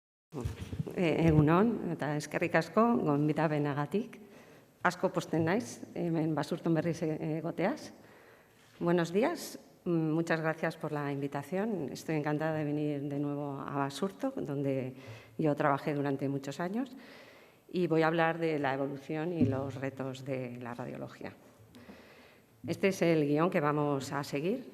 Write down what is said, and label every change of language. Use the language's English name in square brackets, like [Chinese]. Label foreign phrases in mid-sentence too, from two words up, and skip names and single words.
[Basque] Egunon, eta eskerrik asko, gonbidapenagatik. Asko pozten naiz, hemen Basurton berriz egoteaz. [Spanish] Buenos días, muchas gracias por la invitación. Estoy encantada de venir de nuevo a Basurto, donde yo trabajé durante muchos años, y voy a hablar de la evolución y los retos de la radiología. Este es el guión que vamos a seguir.